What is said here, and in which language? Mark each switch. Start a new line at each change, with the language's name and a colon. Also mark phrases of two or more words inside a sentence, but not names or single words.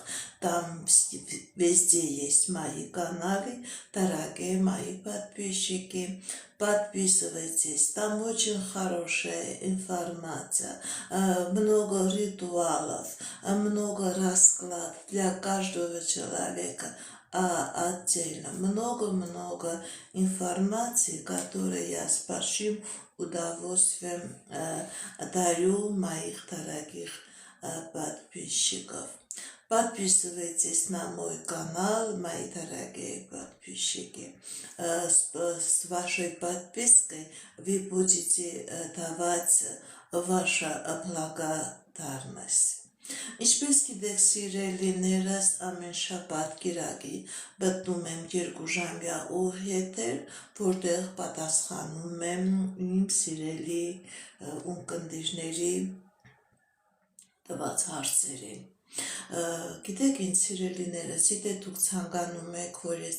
Russian: там везде есть мои каналы, дорогие мои подписчики, подписывайтесь, там очень хорошая информация, много ритуалов, много раскладов для каждого человека, отдельно, много информации, которую я с большим удовольствием дарю моих дорогих подписчиков. Подписывайтесь на мой канал, мои дорогие подписчики. С вашей подпиской вы будете давать ваша благодарность.
Armenian: Ինչպես գիտեք սիրելիներս, ամեն շաբաթ կիրակի մտնում եմ 2 ժամյա ուղիղ, որտեղ պատասխանում եմ իմ սիրելի ունկնդիրների տված հարցերին։ Գիտեք ինչ սիրելիներս, եթե դուք ցանկանում եք, որ ես